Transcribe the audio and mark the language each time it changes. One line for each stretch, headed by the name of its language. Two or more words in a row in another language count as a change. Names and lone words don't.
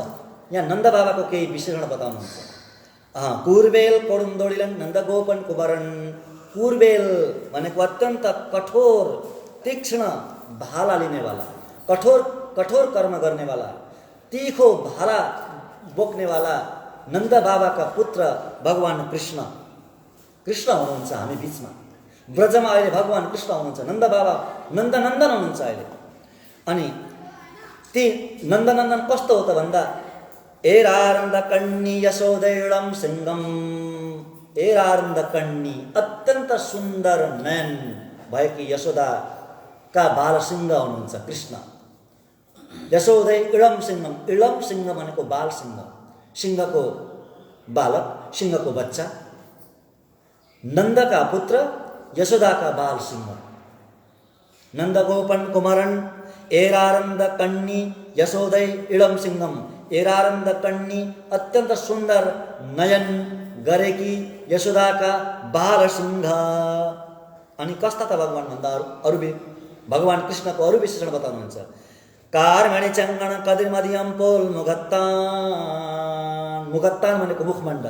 Nepali: यहाँ नन्द बाबाको केही विशेषण बताउनुहुन्छ।
Tamil: கூர்வேல் கொடுந்தொழிலன் நந்தகோபன் குமரன்।
Nepali: कुर्वेल भनेको अत्यन्त कठोर तीक्ष्ण भाला लिनेवाला, कठोर कर्म गर्नेवाला, तीखो भाला बोक्नेवाला नन्द बाबाका पुत्र भगवान कृष्ण। कृष्ण हुनुहुन्छ हामी बिचमा। ब्रजमा अहिले भगवान् कृष्ण हुनुहुन्छ, नन्द बाबा नन्दनन्दन हुनुहुन्छ अहिले। अनि ती नन्दनन्दन कस्तो हो त भन्दा
Tamil: ஏரார்ந்த கண்ணி யசோதையிளம் சிங்கம், ஏரார்ந்த கண்ணி
Nepali: अत्यन्त सुन्दर नयन भएकी यशोदाका बालसिंह हुनुहुन्छ कृष्ण।
Tamil: யசோதை இளம் சிங்கம், இளம் சிங்க
Nepali: भनेको बाल सिंह, सिंहको बालक, सिंहको बच्चा। नन्दका पुत्र यशोदाका बाल सिंह।
Tamil: நந்தகோபன் குமரன் ஏரார்ந்த கண்ணி யசோதை இளம் சிங்கம், ஏரார்ந்த கண்ணி
Nepali: अत्यन्त सुन्दर नयन गरेकी यशोदाका बाल सिंह। अनि कस्ता त भगवान भन्दा अरू भगवान कृष्णको अरू विशेषण बताउनुहुन्छ।
Tamil: கார்மேனி செங்கண் கதிர் மதியம் போல் முகத்தான், முகத்தான்
Nepali: भनेको मुखमण्डल।